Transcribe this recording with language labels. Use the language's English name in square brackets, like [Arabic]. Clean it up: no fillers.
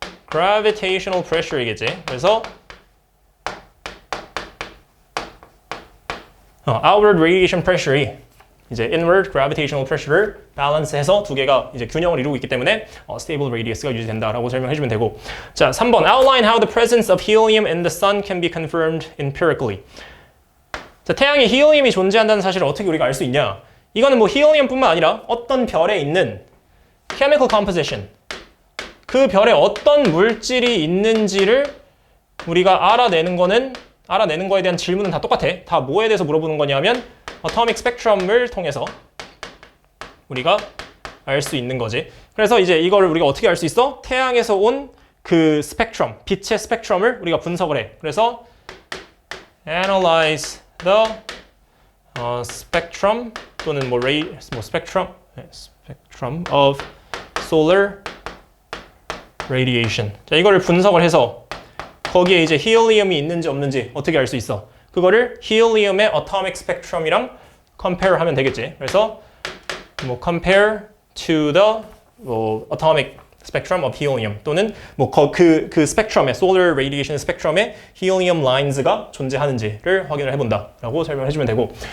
[Korean] gravitational pressure이겠지. 그래서 outward radiation pressure이 이제 inward gravitational pressure를 balance해서 두 개가 이제 균형을 이루고 있기 때문에 stable radius가 유지된다라고 설명해주면 되고. 자, 3번 [English] outline how the presence of helium in the sun can be confirmed empirically. [Korean] 자, 태양에 히elium이 존재한다는 사실을 어떻게 우리가 알 수 있냐? 이거는 뭐 히elium뿐만 아니라 어떤 별에 있는 chemical composition, 그 별에 어떤 물질이 있는지를 우리가 알아내는 거에 대한 질문은 다 똑같아. 다 뭐에 대해서 물어보는 거냐면 atomic spectrum을 통해서 우리가 알 수 있는 거지. 그래서 이제 이거를 우리가 어떻게 알 수 있어? 태양에서 온 그 스펙트럼, 빛의 스펙트럼을 우리가 분석을 해. 그래서 [English] analyze the spectrum [Korean] 또는 뭐 [English] spectrum of solar radiation. [Korean] 자, 이거를 분석을 해서 거기에 이제 히elium이 있는지 없는지 어떻게 알 수 있어? 그거를 히elium의 atomic spectrum이랑 compare 하면 되겠지. 그래서 뭐 [English] compare to the atomic spectrum of helium [Korean] 또는 뭐 그 스펙트럼에 solar radiation 스펙트럼에 helium lines가 존재하는지를 확인을 해본다라고 설명을 해주면 되고.